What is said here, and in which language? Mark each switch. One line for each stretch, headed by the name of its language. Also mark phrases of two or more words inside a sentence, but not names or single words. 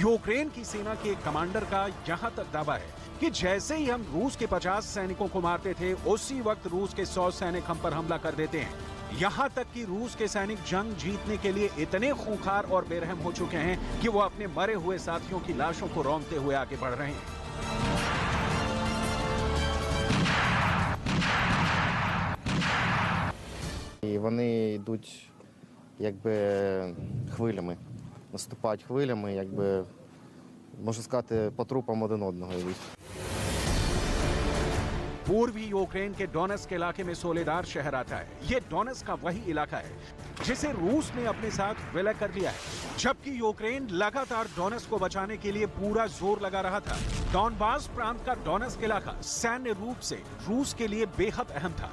Hindi: यूक्रेन की सेना के कमांडर का यहां तक दावा है कि जैसे ही हम रूस के 50 सैनिकों को मारते थे, उसी वक्त रूस के 100 सैनिक हम पर हमला कर देते हैं। यहाँ तक कि रूस के सैनिक जंग जीतने के लिए इतने खूंखार और बेरहम हो चुके हैं कि वो अपने मरे हुए साथियों की लाशों को रौंदते हुए आगे बढ़ रहे हैं।
Ukrainian: І вони йдуть якби хвилями, наступають хвилями, якби можна сказати, по трупам один одного йдуть.
Hindi: पूर्वी यूक्रेन के डोनेस्क इलाके में सोलेदार शहर आता है। ये डोनेस्क का वही इलाका है जिसे रूस ने अपने साथ विलय कर लिया है, जबकि यूक्रेन लगातार डोनेस्क को बचाने के लिए पूरा जोर लगा रहा था। डॉनबास प्रांत का डोनेस्क इलाका सैन्य रूप से रूस के लिए बेहद अहम था।